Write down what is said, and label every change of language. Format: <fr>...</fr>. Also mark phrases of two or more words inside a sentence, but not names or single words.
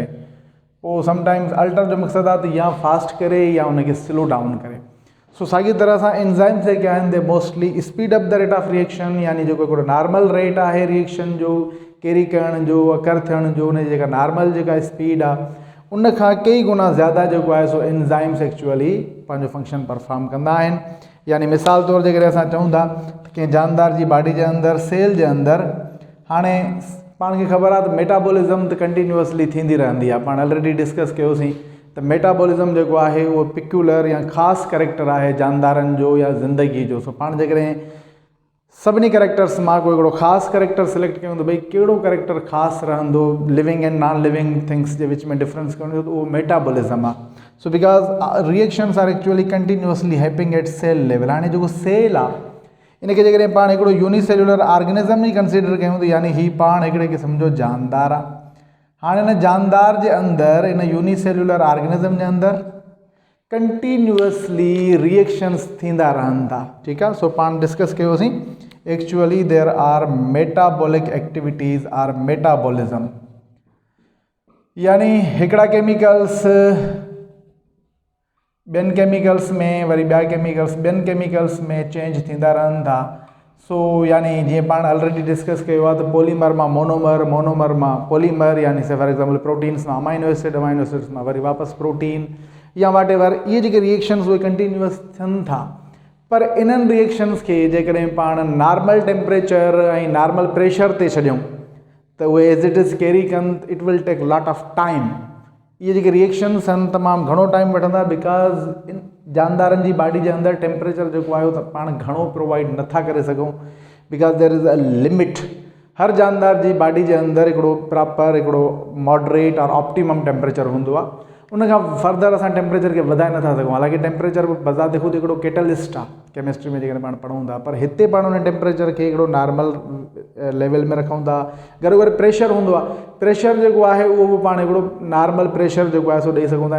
<sd>पोइ समटाइम्स अल्टर जो मक़सदु आहे त या फास्ट करे या उनखे</sd> <en>slow down</en> <sd>करे। सो साॻी तरह सां एंजाइम्स जेके आहिनि</sd> <en>they mostly speed up the rate of reaction,</en> <sd>यानी जेको हिकिड़ो</sd> <en>normal rate</en> <sd>आहे रिएक्शन जो कैरी करण जो अकर थियण जो, उनजी जेका नॉर्मल जेका स्पीड आहे उन खां कई गुना ज़्यादा जेको आहे सो</sd> <en>enzymes actually</en> <sd>पंहिंजो</sd> <en>function perform</en> <sd>कंदा आहिनि। यानी मिसाल तौर जे करे असां चऊं था त कंहिं जानदार जी बॉडी जे अंदरि सेल जे अंदरि हाणे पाण खे ख़बर आहे त मेटाबॉलिज़म त कंटिन्यूअसली थींदी रहंदी आहे। पाण</sd> <en>already discuss</en> <sd>कयोसीं त मेटाबॉलिज़म जेको आहे उहो पिक्यूलर या ख़ासि करेक्टर आहे जानदारनि जो या ज़िंदगी जो। सो पाण जेकॾहिं सभिनी करेक्टर्स मां कोई हिकिड़ो ख़ासि</sd> <en>character select</en> <sd>कयूं त भई कहिड़ो करेक्टर ख़ासि रहंदो</sd> <en>living and non living things</en> <sd>जे विच में डिफरेंस करणो त उहो मेटाबॉलिज़म आहे।</sd> <en>So because reactions are actually continuously happening at cell level.</en> <sd>हाणे जेको सेल आहे इनखे जेकॾहिं पाण हिकिड़ो</sd> <en>unicellular organism</en> <sd>ई कंसिडर कयूं त यानी ही पाण हिकिड़े क़िस्म जो जानदार आहे। हाणे हिन जानदार जे अंदरि इन</sd> <en>unicellular organism</en> <sd>जे अंदरि कंटिन्यूअसली रिएक्शन्स थींदा रहनि था। ठीकु आहे, सो पाण डिस्कस कयोसीं</sd> <en>actually there are metabolic activities or metabolism,</en> <sd>यानी हिकिड़ा केमिकल्स ॿियनि केमिकल्स में वरी ॿिया केमिकल्स ॿियनि केमिकल्स में चेंज थींदा रहनि था। सो यानी जीअं पाण</sd> <en>already discuss</en> <sd>कयो आहे त पॉलीमर मां मोनोमर, मोनोमर मां पॉलीमर, यानी</sd> <en>say for example proteins</en> <sd>मां</sd> <en>amino acids</en> <sd>मां वरी वापसि प्रोटीन या</sd> <en>whatever,</en> <sd>इहे जेके रिएक्शन्स उहे कंटिन्यूअस थियनि था। पर इन्हनि रिएक्शन्स खे जेकॾहिं पाण</sd> <en>normal temperature</en> <sd>ऐं</sd> <en>normal pressure</en> <sd>ते छॾियूं त उहे</sd> <en>as it is carry</en> <sd>कनि,</sd> <en>it will take lot of time.</en> <sd>इहे जेके रिएक्शन्स आहिनि तमामु घणो टाइम वठंदा बिकॉज़ जानदारनि जी बॉडी जे अंदरि टेम्परेचर जेको आहे उहो त पाण घणो प्रोवाइड नथा करे सघूं</sd> <en>because there is a limit.</en> <sd>हर जानदार जी बॉडी जे अंदरि हिकिड़ो प्रॉपर हिकिड़ो</sd> <en>moderate and optimum temperature</en> <sd>हूंदो आहे। उनखां फर्दर असां टेम्परेचर खे वधाए नथा सघूं। हालांकि टेम्परेचर बज़ाति ख़ुदि हिकिड़ो कैटलिस्ट आहे केमिस्ट्री में जेकॾहिं पाण पढ़ूं था, पर हिते पाण उन टेम्परेचर खे हिकिड़ो</sd> <en>normal level</en> <sd>में रखूं था। गॾो गॾु प्रेशर हूंदो आहे, प्रेशर जेको आहे उहो बि पाण हिकिड़ो</sd> <en>normal pressure</en> <sd>जेको आहे सो ॾेई सघूं था।</sd>